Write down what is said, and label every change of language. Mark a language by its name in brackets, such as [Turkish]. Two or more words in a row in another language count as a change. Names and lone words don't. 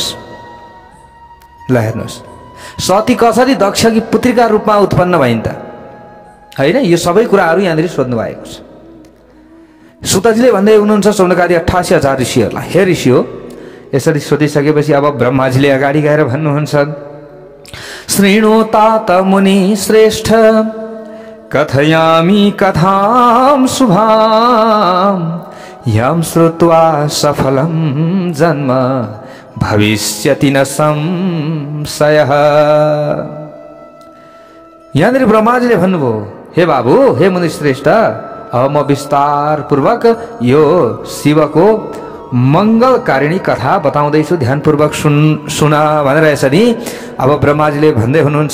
[Nepali] ल हेर्नुहोस्, सती कसरी दक्षकी पुत्रीका रूपमा उत्पन्न भइन् त, होइन? यो सबै कुराहरू यहाँनिर सोध्नु भएको छ। सुतजीले भन्दै हुनुहुन्छ सौनकादि 88,000 ऋषिहरूलाई, हे ऋषि हो, यसरी सोधिसकेपछि अब ब्रह्माजीले अगाडि गएर भन्नुहुन्छ, [Sanskrit] शृणोतात मुनि श्रेष्ठ कथयामि कथां शुभां यं श्रुत्वा सफलं जन्म भविष्यति न संशयः। [Nepali] यहाँनिर ब्रह्माजीले भन्नुभयो, हे बाबु, हे मुनि श्रेष्ठ, अब म विस्तार पूर्वक यो शिवको मङ्गलकारिणी कथा बताउँदैछु, ध्यानपूर्वक सुन भनेर यसरी अब ब्रह्माजीले भन्दै हुनुहुन्छ।